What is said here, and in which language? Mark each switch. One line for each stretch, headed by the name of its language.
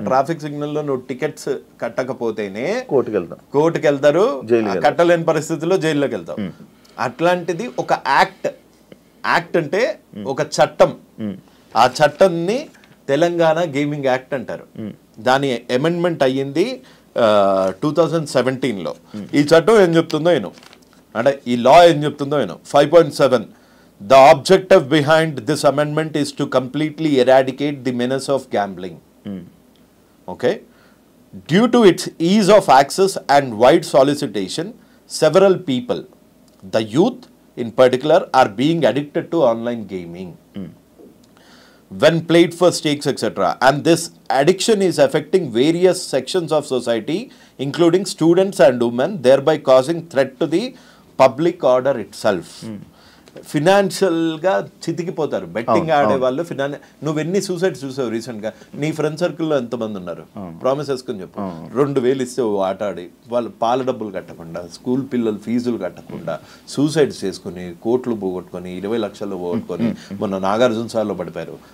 Telugu: Traffic signal లో నువ్వు tickets కట్టకపోతేనే కోర్టుకి వెళ్తారు, కట్టలేని పరిస్థితుల్లో జైల్లోకి వెళ్తావు. అట్లాంటిది ఒక యాక్ట్ అంటే ఒక చట్టం. ఆ చట్టాన్ని తెలంగాణ గేమింగ్ యాక్ట్ అంటారు. దాని అమెండ్మెంట్ అయ్యింది 2017లో. ఈ చట్టం ఏం చెప్తుందో నేను, అంటే ఈ లా ఏం చెప్తుందో నేను
English: 5.7 the objective behind this amendment is to completely eradicate the menace of gambling. Okay, due to its ease of access and wide solicitation, several people, the youth in particular, are being addicted to online gaming when played for stakes, etc. And this addiction is affecting various sections of society, including students and women, thereby causing threat to the public order itself.
Telugu: ఫినాన్షియల్గా చితికిపోతారు betting ఆడే వాళ్ళు. నువ్వెన్ని suicide చూసావు రీసెంట్గా? నీ friend సర్కిల్లో ఎంతమంది ఉన్నారు? Promise వేసుకొని చెప్పు. 2,000 ఇస్తే ఆట ఆడి వాళ్ళు పాల డబ్బులు కట్టకుండా, స్కూల్ పిల్లలు ఫీజులు కట్టకుండా సూసైడ్స్ చేసుకుని కోట్లు పోగొట్టుకొని 20 లక్షలు పోగొట్టుకొని మొన్న నాగార్జున సార్లో పడిపోయారు.